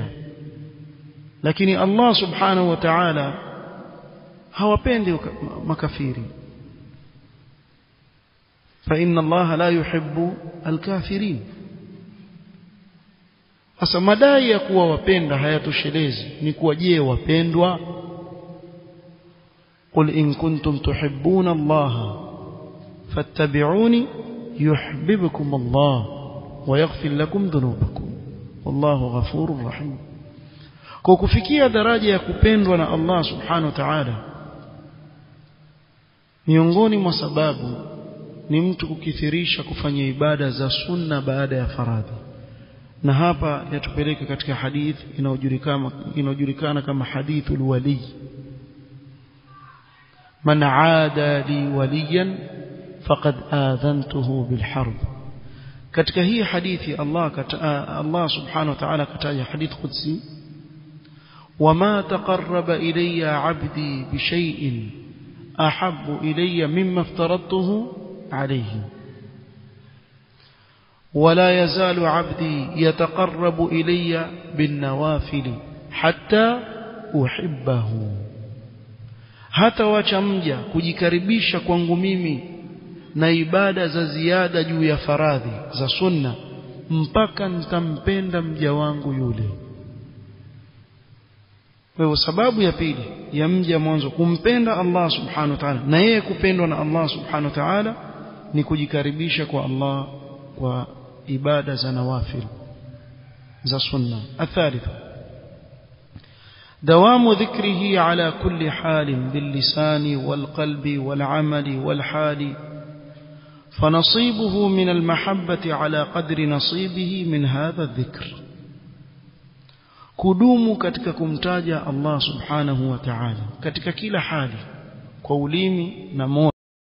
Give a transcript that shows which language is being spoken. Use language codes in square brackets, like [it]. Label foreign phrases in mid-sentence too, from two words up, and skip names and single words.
[sw] Lakini [ar] الله سبحانه وتعالى [sw] hawapendi makafiri. [ar] فإن الله لا يحب الكافرين. [sw] Asa madai ya kuwa wapenda hayatoshelezi, ni kuwa je, wapendwa? [ar] قل إن كنتم تحبون الله فاتبعوني يحببكم الله ويغفر لكم ذنوبكم والله غفور رحيم. [sw] Kwa kufikia daraja ya kupendwa na [ar] الله سبحانه وتعالى, [sw] miongoni mwa sababu ni mtu kukithirisha kufanya ibada za sunna baada ya faradhi. Na hapa yatupeleka katika hadith inayojulikana kama [ar] حديث الولي. من عادى لي وليا فقد آذنته بالحرب. [sw] Katika hii hadithi [ar] الله سبحانه وتعالى kataja حديث قدسي وما تقرب إلي عبدي بشيء أحب إلي مما افترضته عليه ولا يزال عبدي يتقرب إلي بالنوافل حتى أحبه. [sw] hata wacha mja kujikaribisha kwangu mimi na ibada za ziada juu ya faradhi za sunna mpaka nitampenda mja wangu yule. Kwa sababu ya pili ya mja mwanzo kumpenda [ar] الله سبحانه وتعالى [sw] na yeye kupendwa na [ar] الله سبحانه وتعالى [sw] ni kujikaribisha kwa Allah kwa ibada za nawafil za sunna. [ar] Athalitha دوام ذكره على كل حال باللسان والقلب والعمل والحال فنصيبه من المحبة على قدر نصيبه من هذا الذكر. [sw] kudumu katika kumtaja [ar] الله سبحانه وتعالى [sw] katika kila hali kwa ulimi na moyo